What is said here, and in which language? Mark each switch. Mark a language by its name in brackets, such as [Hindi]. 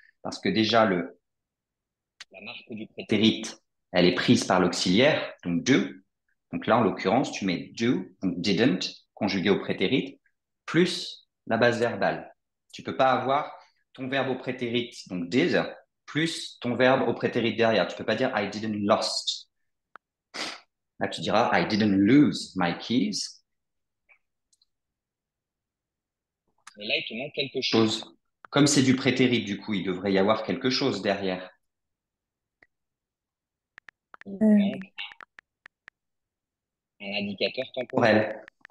[French] Parce que déjà, la marque du prétérit, elle est prise par l'auxiliaire, donc do. Donc là, en l'occurrence, tu mets do, donc didn't, conjugué au prétérit, plus la base verbale. Tu peux pas avoir ton verbe au prétérit, donc did, plus ton verbe au prétérit derrière. Tu peux pas dire [English] I didn't lost. [French] Là, tu diras [English] I didn't lose my keys. [French] Mais là, il te manque quelque chose. Comme c'est du prétérit, du coup, il devrait y avoir quelque chose derrière. Il te Euh, manque un indicateur temporel.